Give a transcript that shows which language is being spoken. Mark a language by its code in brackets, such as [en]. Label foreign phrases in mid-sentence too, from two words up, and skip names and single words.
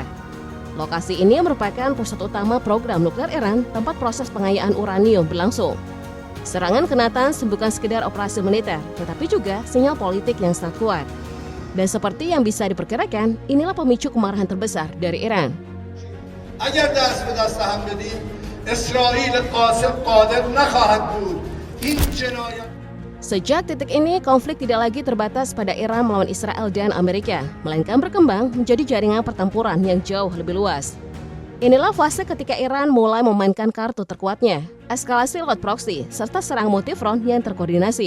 [id] Lokasi ini merupakan pusat utama program nuklir Iran, tempat proses pengayaan uranium berlangsung. Serangan ke Natanz bukan sekedar operasi militer, tetapi juga sinyal politik yang sangat kuat. Dan seperti yang bisa diperkirakan, inilah pemicu kemarahan terbesar dari Iran. [fa] اگر دست به دست هم بدیم اسرائیل قاسم قادر نخواهد بود این جنایت. [id] Sejak titik ini, konflik tidak lagi terbatas pada Iran melawan Israel dan Amerika, melainkan berkembang menjadi jaringan pertempuran yang jauh lebih luas. Inilah fase ketika Iran mulai memainkan kartu terkuatnya, eskalasi lewat proksi, serta serang multifront yang terkoordinasi.